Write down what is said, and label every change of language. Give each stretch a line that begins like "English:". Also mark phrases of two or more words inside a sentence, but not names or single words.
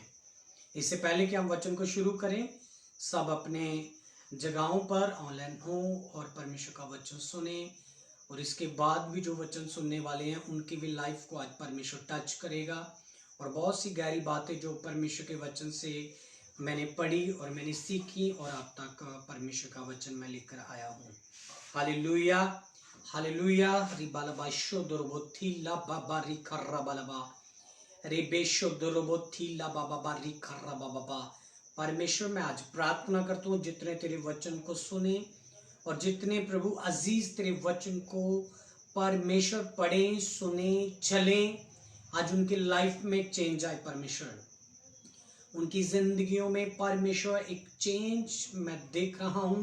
Hindi: इससे पहले कि हम वचन को शुरू करें, सब अपने जगहों पर ऑनलाइन हो और परमेश्वर का वचन सुने और इसके बाद भी जो वचन सुनने वाले हैं उनकी भी लाइफ को आज परमेश्वर टच करेगा और बहुत सी गहरी बातें जो परमेश्वर के वचन से मैंने पढ़ी और मैंने सीखी और आप तक परमेश्वर का वचन मैं लेकर आया हूँ। हालेलुया, हालेलुया। रिबालबा शोदरबोथी ला बाबा री खर्रा बालबा रे बेशो दरबोथी ला बाबा री खर्रा बाबा। परमेश्वर मैं आज प्रार्थना करता हूँ जितने तेरे वचन को सुने और जितने प्रभु अजीज तेरे वचन को परमेश्वर पढ़ें, सुने, चलें, आज उनकी लाइफ में चेंज आए। परमेश्वर उनकी जिंदगियों में परमेश्वर एक चेंज मैं देख रहा हूं।